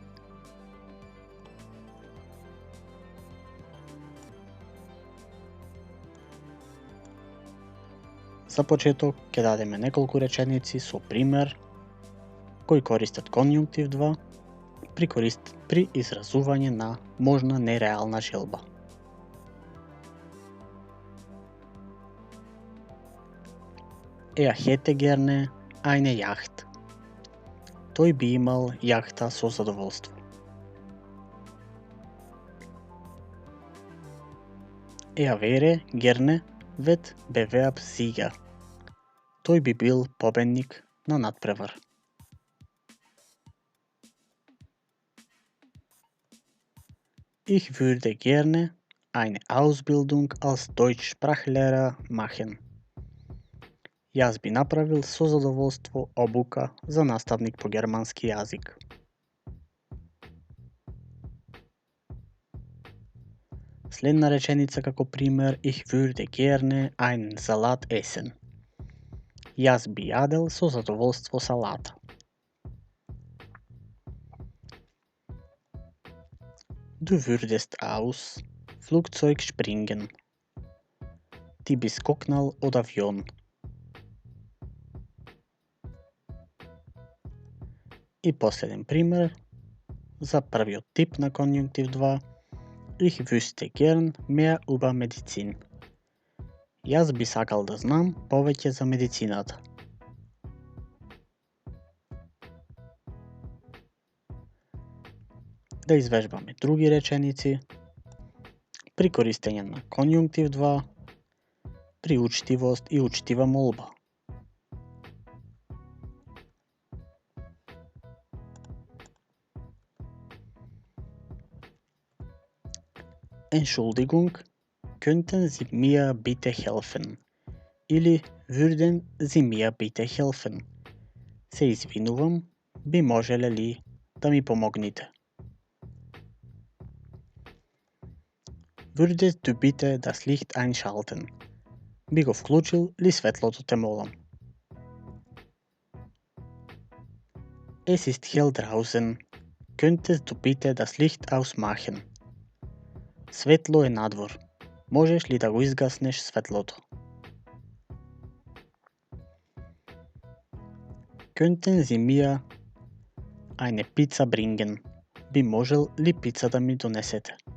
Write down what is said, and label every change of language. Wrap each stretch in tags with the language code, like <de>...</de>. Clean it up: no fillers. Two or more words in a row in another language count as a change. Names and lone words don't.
<mk>За почеток ќе дадеме неколку реченици со пример кои користат конјунктив 2 при изразување на можна нереална желба.</mk> <de>Hätte gerne eine Yacht.</de> <mk>Тој би имал јахта со задоволство.</mk> <de>Wäre gerne Wettbewerbssieger.</de> <mk>Тој би бил победник на надпревар.</mk> <de>Ich würde gerne eine Ausbildung als Deutschsprachlehrer machen.</de> <mk>Јас би направил со задоволство обука за наставник по германски јазик. Следна реченица како пример,</mk> <de>ich würde gerne einen Salat essen.</de> <mk>Јас би јадел со задоволство салата.</mk> <de>Du würdest aus Flugzeug springen.</de> <mk>Ти би скокнал од авион. И последен пример за првиот тип на конјунктив 2.</mk> <de>Ich wüsste gern mehr über Medizin.</de> <mk>Јас би сакал да знам повеќе за медицината. Да извежбаме други реченици при користење на конјунктив 2, при учтивост и учтива молба.</mk> <de>Entschuldigung, könnten Sie mir bitte helfen? Или würden Sie mir bitte helfen?</de> <mk>Се извинувам, би можеле ли да ми помогнете?</mk> <de>Würdest du bitte das Licht einschalten?</de> <mk>Би го вклучил ли светлото, те молам?</mk> <de>Es ist hell draußen. Könntest du bitte das Licht ausmachen?</de> <mk>Светло е надвор. Можеш ли да го изгаснеш светлото?</mk> <de>Könnten Sie mir eine Pizza bringen?</de> <mk>Би можел ли пица да ми донесете?</mk>